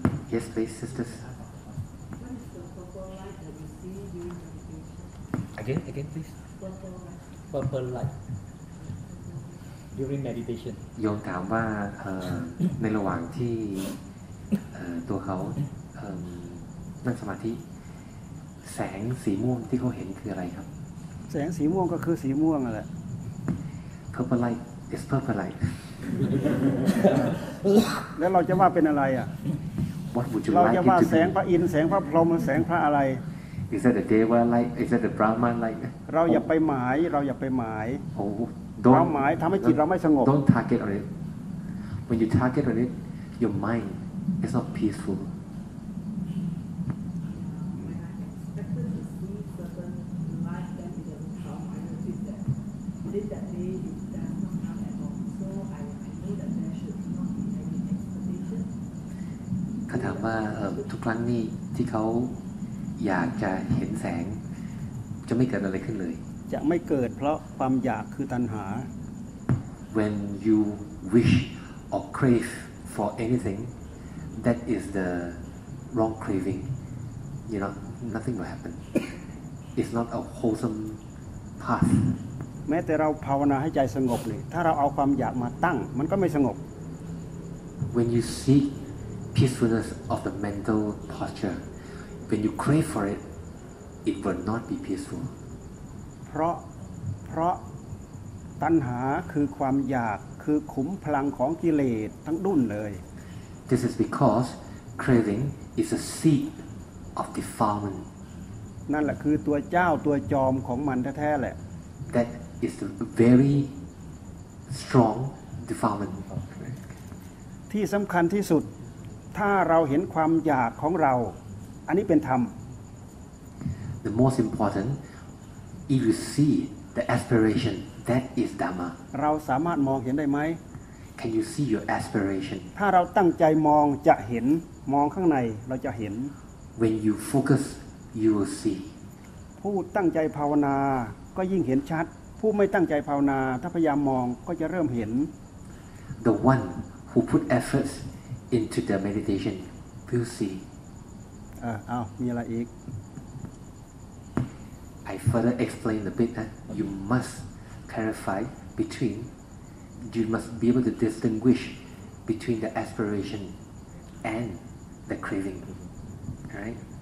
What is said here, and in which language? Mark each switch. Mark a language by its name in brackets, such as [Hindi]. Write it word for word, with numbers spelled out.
[English] Yes, please, sisters. What is the purple light that you see during meditation? Again, again, please. Purple light. Purple light during meditation. [Thai] โยมถามว่าเอ่อในระหว่างที่เอ่อตัวเขาเอ่อนั่งสมาธิแสงสีม่วงที่เขาเห็นคืออะไรครับ แสงสีม่วงก็คือสีม่วงนั่นแหละ [English] Purple light is purple light [Thai] แล้วเราจะว่าเป็นอะไรอ่ะ [English] What would you [Thai] เรา [English] like [Thai] จะว่าแสงพระอินทร์แสงพระพรหมแสงพระอะไร [English] Is that the Deva light? Is that the Brahman light? [Thai] เราอย่าไปหมายเราอย่าไปหมาย Oh, ความหมายทำให้จิตเราไม่สงบ [English] Don't target on it. When you target on it, your mind is not peaceful. [Thai] ถามว่าทุกครั้งนี่ที่เขาอยากจะเห็นแสงจะไม่เกิดอะไรขึ้นเลย จะไม่เกิดเพราะความอยากคือตัณหา [English] When you wish or crave for anything that is the wrong craving you know nothing will happen it's not a wholesome path [Thai] แม้แต่เราภาวนาให้ใจสงบเลยถ้าเราเอาความอยากมาตั้งมันก็ไม่สงบ [English] When you seekpeacefulness of the mental posture when you crave for it it will not be peaceful [Thai] เพราะเพราะตัณหาคือความอยากคือขุมพลังของกิเลสทั้งดุ้นเลย [English] This is because craving is a seed of defilement [Thai] นั่นแหละคือตัวเจ้าตัวจอมของมันแท้ๆแหละ [English] That is the very strong defilement [Thai] ที่สำคัญที่สุดถ้าเราเห็นความอยากของเราอันนี้เป็นธรรม [English] The most important if you see the aspiration that is dharma [Thai] เราสามารถมองเห็นได้ไหม [English] Can you see your aspiration [Thai] ถ้าเราตั้งใจมองจะเห็นมองข้างในเราจะเห็น [English] When you focus you will see [Thai] ผู้ตั้งใจภาวนาก็ยิ่งเห็นชัดผู้ไม่ตั้งใจภาวนาถ้าพยายามมองก็จะเริ่มเห็น [English] The one who put effortInto the meditation, we'll see. [Thai] อ่าอ้าวมีอะไรอีก [English] I further explain a bit that you must clarify between. You must be able to distinguish between the aspiration and the craving. Right?